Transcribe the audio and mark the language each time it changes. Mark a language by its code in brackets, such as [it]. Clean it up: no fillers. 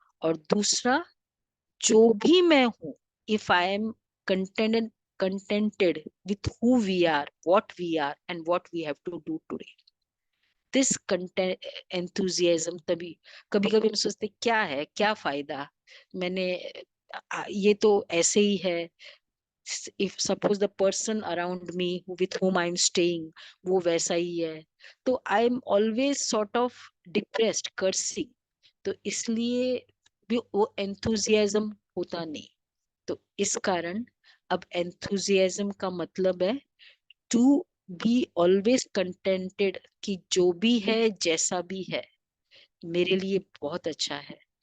[hi] और दूसरा, जो भी मैं हूं, [en] if I am contented with who we are, what we are, and what we have to do today, this content enthusiasm, [hi] तभी कभी कभी हम सोचते क्या है, क्या फायदा, मैंने ये तो ऐसे ही है। [en] if suppose the person around me with whom I'm staying [hi] वो वैसा ही है, [en] तो I'm always sort of depressed, cursing। [hi] तो इसलिए भी वो enthusiasm होता नहीं। तो इस कारण अब enthusiasm का मतलब है [en] to be always contented, [hi] कि जो भी है, जैसा भी है, मेरे लिए बहुत अच्छा है।